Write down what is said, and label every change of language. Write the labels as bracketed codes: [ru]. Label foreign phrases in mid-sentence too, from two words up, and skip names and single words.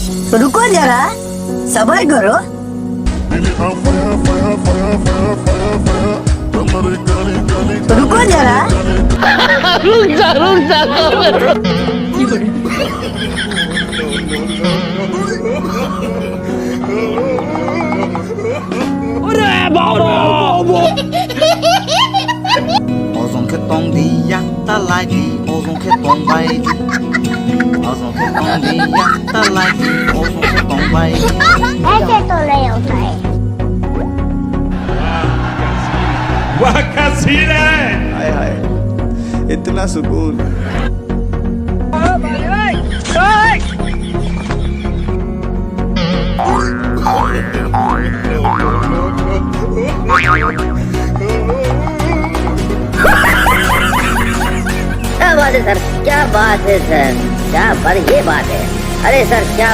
[hi] रुको जरा, सबर करो। रुको जरा। रुक जा Ozon ke tong di yak ta lai di, ozon ke tong bai di. Ozon ke tong di yak ta lai di, ozon ke tong bai di. ऐसे तो नहीं होता है। वाह क्या सीन है। हाय हाय, इतना सुकून। क्या बात है सर, क्या बात है सर, क्या पर ये बात है।